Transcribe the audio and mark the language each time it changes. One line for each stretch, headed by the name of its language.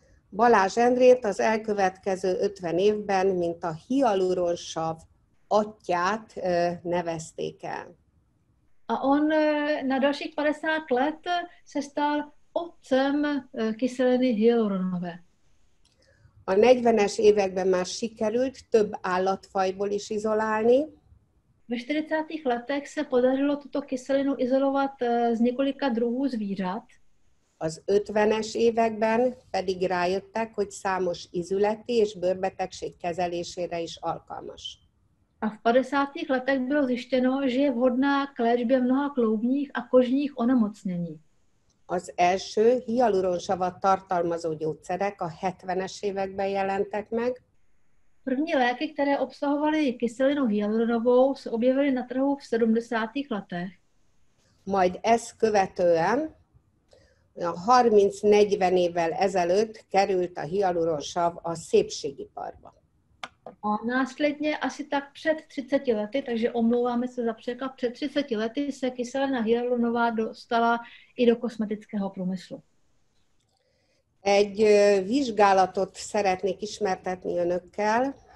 Hungarian: Balázs Endrét az elkövetkező 50 évben, mint a hialuronsav atyát nevezték el.
Czech: A on na dalších 50 let se stal otcem kyseliny hyaluronové.
Hungarian: A 40-es években már sikerült több állatfajból is izolálni.
Czech: Ve 40. letech se podařilo tuto kyselinu izolovat z několika druhů zvířat.
Hungarian: Az 50-es években pedig rájöttek, hogy számos izületi és bőrbetegség kezelésére is alkalmas.
Czech: A v 50. letech bylo zjištěno, že je vhodná k léčbě mnoha kloubních a kožních onemocnění.
Hungarian: Az első hialuronsavat tartalmazó gyógyszerek a 70-es években jelentek meg.
Czech: První léky, které obsahovaly kyselinu hyaluronovou, se objevily na trhu v 70. letech.
Hungarian: Majd ezt követően 30-40 évvel ezelőtt került a hialuronsav a szépségiparba.
Czech: A následně asi tak před 30 lety, takže omlouváme se za překlad, před 30 lety se kyselina hyaluronová dostala i do kosmetického průmyslu.
Hungarian: Egy vizsgálatot szeretnék ismertetni önökkel.